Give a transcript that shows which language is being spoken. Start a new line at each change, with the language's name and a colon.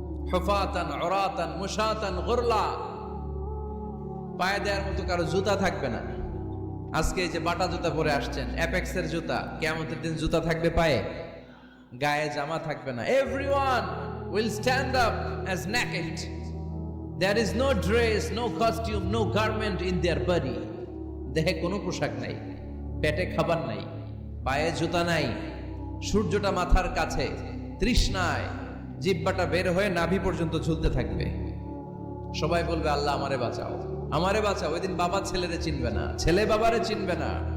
Arabic: হুফাতান উরাতান মুশাতান গুরলা,
Bangla: পায়ে দেওয়ার মতো কারো জুতা থাকবে না। আজকে এই যে বাটা জুতা পরে আসছেন, অ্যাপেক্সের জুতা, কিয়ামতের দিন জুতা থাকবে পায়ে, গায়ে জামা থাকবে না।
English: Everyone will stand up as naked. There is no dress, no costume, no garment in their body.
Bangla: দেহে কোনো পোশাক নাই, পেটে খাবার নাই, পায়ে জুতা নাই, সূর্যটা মাথার কাছে, তৃষ্ণায় জিহ্বাটা বের হয়ে নাভি পর্যন্ত ঝুলতে থাকবে। সবাই বলবে আল্লাহ আমারে বাঁচাও, আমারে বাঁচাও। ওই দিন বাবা ছেলেরে চিনবে না, ছেলে বাবারে চিনবে না।